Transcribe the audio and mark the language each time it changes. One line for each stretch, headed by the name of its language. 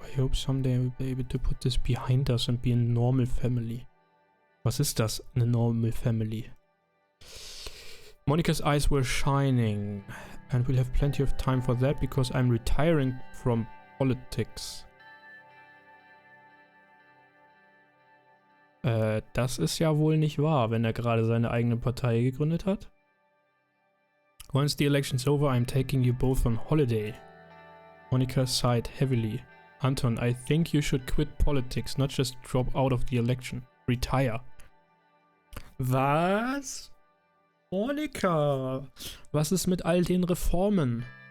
English: I hope someday we'll be able to put this behind us and be a normal family.
German: Was ist das, eine
English: normal family? Monica's eyes were shining. And we'll have plenty of time for that because I'm retiring from politics.
German: Das ist ja wohl nicht wahr, wenn er gerade seine eigene Partei gegründet hat.
English: Once the election's over, I'm taking you both on holiday. Monica sighed heavily. Anton, I think you should quit politics, not just drop out of the election. Retire.
German: Was? Monika, was ist mit all den Reformen?